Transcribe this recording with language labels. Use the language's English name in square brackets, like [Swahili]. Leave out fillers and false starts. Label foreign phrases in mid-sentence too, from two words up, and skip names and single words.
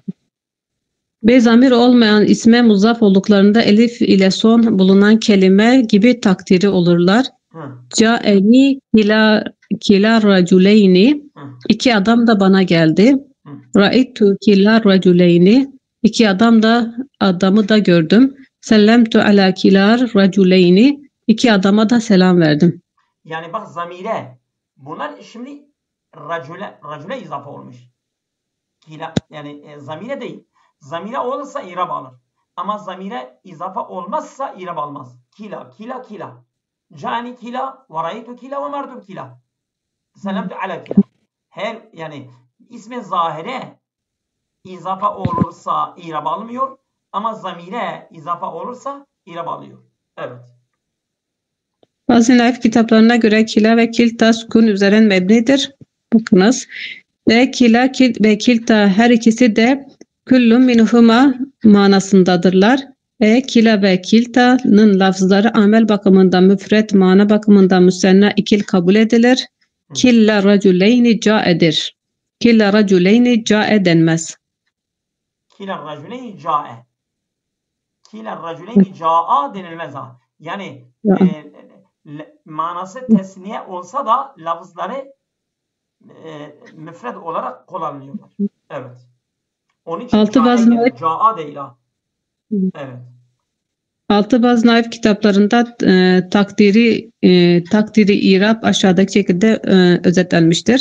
[Turkish] Ve zamir olmayan isme muzaf olduklarında elif ile son bulunan kelime gibi takdiri olurlar. [Arabic] جاءني كلا الرجلين. [Turkish] İki adam da bana geldi. [Arabic] رأيت كلا الرجلين. [Turkish] İki adamı da gördüm. [Arabic] سلمت على كلا الرجلين. [Turkish] İki adama da selam verdim. Yani bak zamire. Bunlar şimdi racule izafe olmuş. Kila, yani zamire değil. Zamire olursa irab alır. Ama zamire izafe olmazsa irab almaz. Kila. [Arabic] جاءني كلا، ve رأيت كلا ve مررت كلا. سلمت على كلا. [Turkish] Her yani ismi zahire izafe olursa irab almıyor. Ama zamire izafe olursa irab alıyor. Evet. Bazı naif kitaplarına göre kila ve kilta sukun üzerine mebnidir. Bakınız. Ve kila ve kilta her ikisi de [Arabic] كل منهما [Turkish] manasındadırlar. Kila ve kilta'nın lafızları amel bakımından müfret, mana bakımından müsenna ikil kabul edilir. [Arabic] كلا الرجلين [Turkish] ca'edir. [Arabic] كلا الرجلين جاء [Turkish] denmez. [Arabic] كلا الرجلين جاء. كلا الرجلين جاءا [Turkish] denilmez ha. Yani manası tesniye olsa da lafızları müfred olarak kullanılıyorlar. Evet. Onun için ca'a değil ha. Evet. Altı bazı naif kitaplarında takdiri irab aşağıdaki şekilde özetlenmiştir.